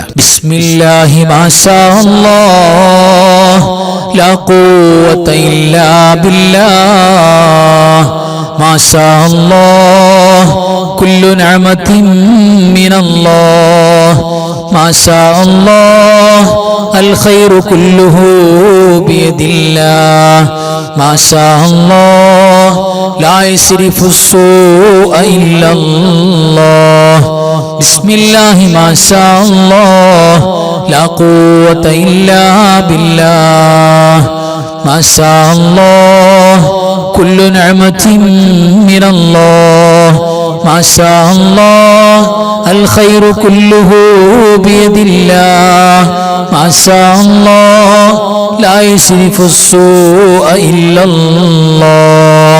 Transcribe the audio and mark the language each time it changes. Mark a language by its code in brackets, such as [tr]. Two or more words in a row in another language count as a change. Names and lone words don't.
[ar] بسم الله ما شاء الله لا قوة إلا بالله ما شاء الله كل نعمة من الله ما شاء الله الخير كله بيد الله ما شاء الله لا يصرف السوء إلا الله. بسم الله ما شاء الله لا قوة إلا بالله ما شاء الله كل نعمة من الله ما شاء الله الخير كله بيد الله ما شاء الله لا يصرف السوء إلا الله.